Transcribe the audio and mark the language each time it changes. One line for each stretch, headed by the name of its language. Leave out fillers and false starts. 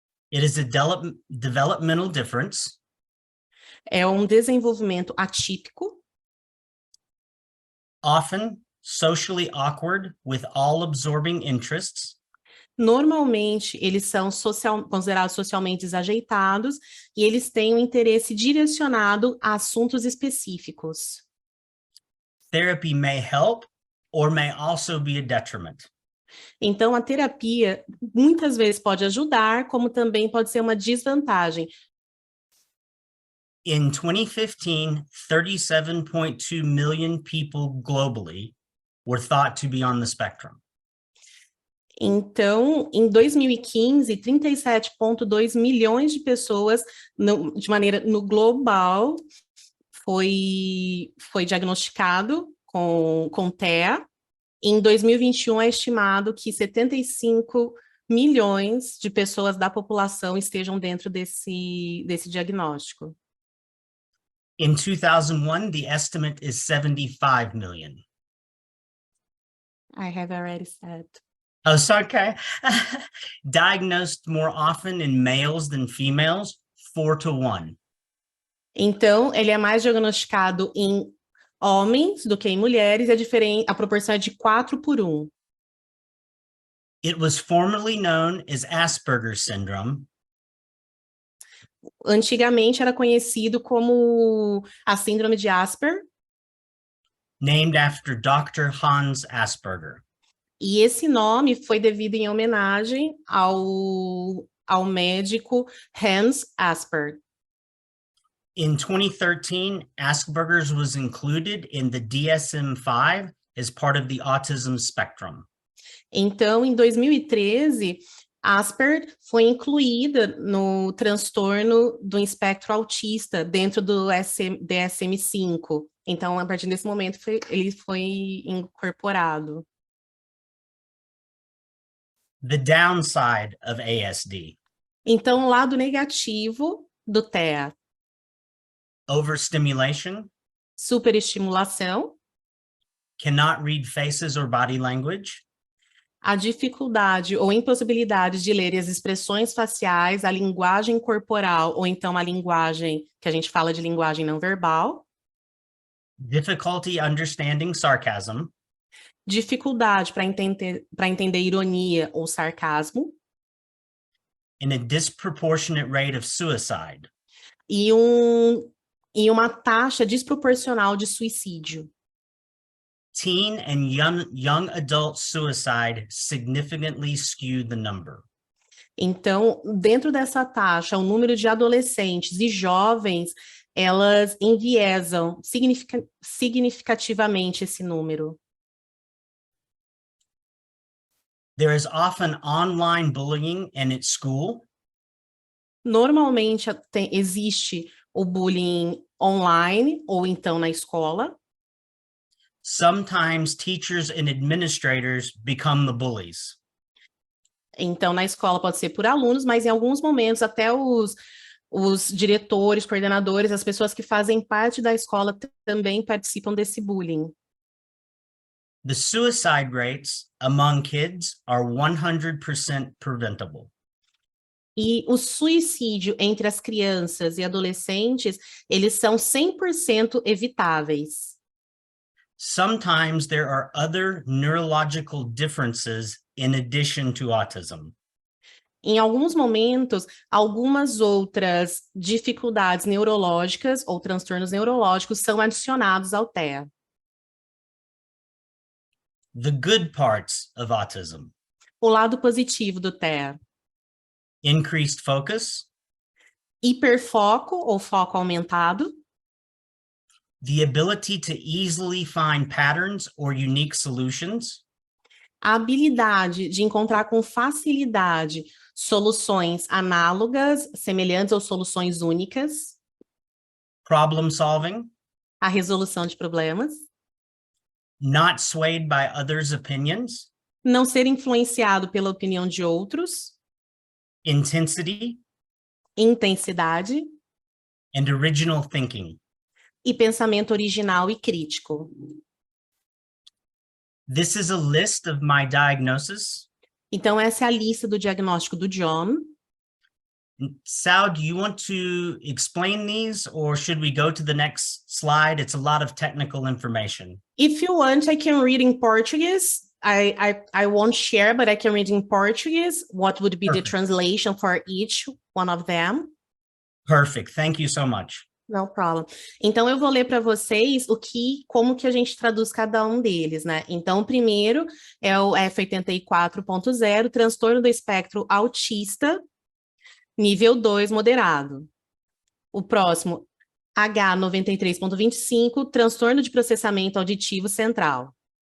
English: It is a developmental difference.
Portuguese: É um desenvolvimento atípico.
English: Often socially awkward with all-absorbing interests.
Portuguese: Normalmente, eles são considerados socialmente desajeitados e eles têm um interesse direcionado a assuntos específicos.
English: Therapy may help or may also be a detriment.
Portuguese: Então, a terapia muitas vezes pode ajudar, como também pode ser uma desvantagem.
English: In 2015, 37.2 million people globally were thought to be on the spectrum.
Portuguese: Então, em 2015, 37,2 milhões de pessoas, no global, foi diagnosticado com TEA. Em 2021, é estimado que 75 milhões de pessoas da população estejam dentro desse diagnóstico.
English: In 2001, the estimate is 75 million. I have already said. Oh, so okay. Diagnosed more often in males than females, 4-1.
Portuguese: Então, ele é mais diagnosticado em homens do que em mulheres, a proporção é de 4-1.
English: It was formerly known as Asperger's syndrome.
Portuguese: Antigamente era conhecido como a síndrome de Asper,
English: named after Dr. Hans Asperger.
Portuguese: e esse nome foi devido em homenagem ao médico Hans Asper.
English: In 2013, Asperger's was included in the DSM-5 as part of the autism spectrum.
Portuguese: Então, em 2013, Asper foi incluída no transtorno do espectro autista dentro do DSM-5. Então, a partir desse momento, ele foi incorporado.
English: The downside of ASD:
Portuguese: Então, o lado negativo do TEA:
English: overstimulation,
Portuguese: superestimulação,
English: cannot read faces or body language,
Portuguese: a dificuldade ou impossibilidade de ler as expressões faciais, a linguagem corporal, ou então a linguagem que a gente fala de linguagem não verbal,
English: difficulty understanding sarcasm,
Portuguese: dificuldade para entender ironia ou sarcasmo,
English: and a disproportionate rate of suicide.
Portuguese: e uma taxa desproporcional de suicídio.
English: Teen and young adult suicide significantly skew the number.
Portuguese: Então, dentro dessa taxa, o número de adolescentes e jovens, elas enviesam significativamente esse número.
English: There is often online bullying and at school.
Portuguese: Normalmente existe o bullying online ou então na escola.
English: Sometimes teachers and administrators become the bullies.
Portuguese: Então, na escola pode ser por alunos, mas em alguns momentos até os diretores, coordenadores, as pessoas que fazem parte da escola também participam desse bullying.
English: The suicide rates among kids are 100% preventable.
Portuguese: E o suicídio entre as crianças e adolescentes, eles são 100% evitáveis.
English: Sometimes there are other neurological differences in addition to autism.
Portuguese: Em alguns momentos, algumas outras dificuldades neurológicas ou transtornos neurológicos são adicionados ao TEA.
English: The good parts of autism:
Portuguese: O lado positivo do TEA:
English: increased focus,
Portuguese: hiperfoco ou foco aumentado,
English: the ability to easily find patterns or unique solutions,
Portuguese: a habilidade de encontrar com facilidade soluções análogas, semelhantes ou soluções únicas,
English: problem solving,
Portuguese: a resolução de problemas,
English: not swayed by others' opinions,
Portuguese: não ser influenciado pela opinião de outros,
English: intensity,
Portuguese: intensidade
English: and original thinking.
Portuguese: e pensamento original e crítico.
English: This is a list of my diagnosis.
Portuguese: Então, essa é a lista do diagnóstico do John.
English: Sal, do you want to explain these, or should we go to the next slide? It's a lot of technical information. If you want, I can read in Portuguese. I won't share, but I can read in Portuguese. What would be Perfect. the translation for each one of them? Perfect. Thank you so much. No problem.
Portuguese: Então, eu vou ler para vocês como que a gente traduz cada um deles, né? Então, o primeiro é o F84.0, transtorno do espectro autista, nível 2, moderado. O próximo, H93.25, transtorno de processamento auditivo central.